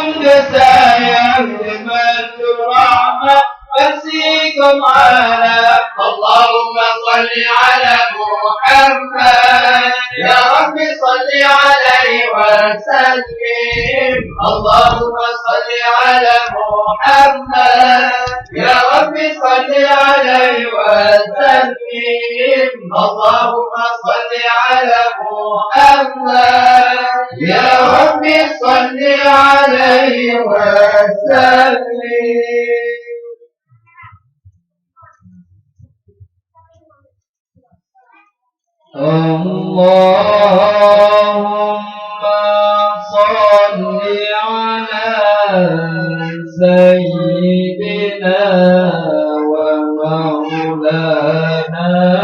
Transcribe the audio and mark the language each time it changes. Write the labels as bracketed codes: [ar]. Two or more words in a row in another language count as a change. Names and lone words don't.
[ms] sayang dibantu rahmat kasihkum [ar] على اللهم صل على محمد يا رب صل عليه وسلم اللهم صل على محمد يا رب صل عليه وسلم اللهم صل على محمد يا رب صل عليه وسلم. اللهم صل على سيدنا ومولانا